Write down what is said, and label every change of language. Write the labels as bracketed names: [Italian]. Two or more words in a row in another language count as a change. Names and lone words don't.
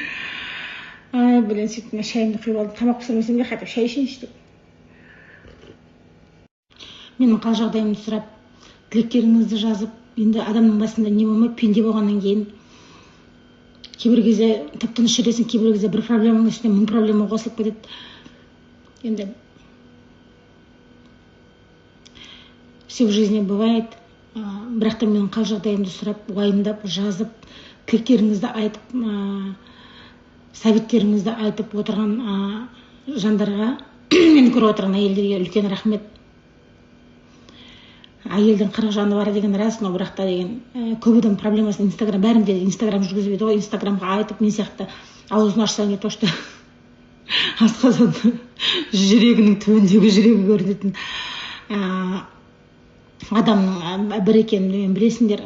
[Russian] Ай, блин, [Kazakh] сөйтіп шайымды құйып алдым, тамақ пісірмесем де қайтып шай ішейінші деп. Менің қал жағдайымды сұрап, тілектеріңізді жазып, енді адамның басында не болмай, пенде болғаннан кейін кейбір кезде тып-тыныш жүресің, кейбір кезде бір проблеманың үстіне 1000 проблема қосылып кетеді. Енді [Russian] все в жизни бывает. [Kazakh] Бірақ та менің қал жағдайымды сұрап, уайымдап, жазып, тілектеріңізді айтып, советтеріңізді айтып отырған жандарға, мені көріп отырған әйелдерге үлкен рахмет. Әйелдің 40 жаны бар деген рас, но бірақ та деген көп адам проблемасын Инстаграм, бәрінде Инстаграм жүргізбейді ғой, Инстаграмға айтып, мен сияқты аузын ашсаң [Russian] то, что [Kazakh] асқазан жүрегінің түбіндегі жүрегі көрінетін адамның бір екенін мен білесіңдер.